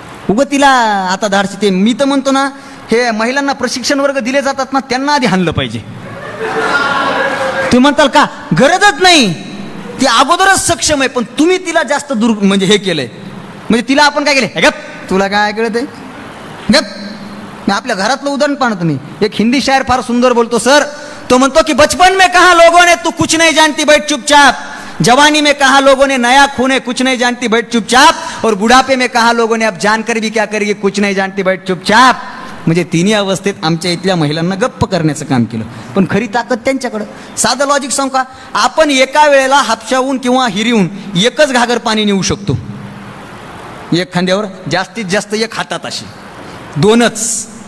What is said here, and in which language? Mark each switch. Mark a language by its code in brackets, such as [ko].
[mr] उगं तिला आता धाडशी, ते मी तर म्हणतो ना, हे महिलांना प्रशिक्षण वर्ग दिले जातात ना, त्यांना आधी हाणलं पाहिजे. तुम्ही म्हणताल का गरजच नाही, ती अगोदरच सक्षम आहे, पण तुम्ही तिला जास्त म्हणजे हे केलंय. म्हणजे तिला आपण काय केलं, गप तुला काय कळत आहे, गप. मी आपल्या घरातलं उदाहरण पाहतो. तुम्ही एक हिंदी शायर फार सुंदर बोलतो सर. तो म्हणतो की [hi] बचपन में कहा लोगों ने तू कुछ नहीं जानती बैठ चुपचाप, जवानी में कहा लोगों ने नया खून है कुछ नहीं जानती बैठ चुपचाप, और बुढ़ापे में कहा लोगों ने अब जानकर भी क्या करेगी कुछ नहीं जानती बैठ चुपचाप. [mr] म्हणजे तिन्ही अवस्थेत आमच्या इथल्या महिलांना गप्प करण्याचं काम केलं, पण खरी ताकद त्यांच्याकडं. साधं लॉजिक सांगू का, आपण एका वेळेला हापशाहून किंवा हिरीहून एकच घागर पाणी नेऊ शकतो, एक खांद्यावर, जास्तीत जास्त एक हातात, अशी दोनच.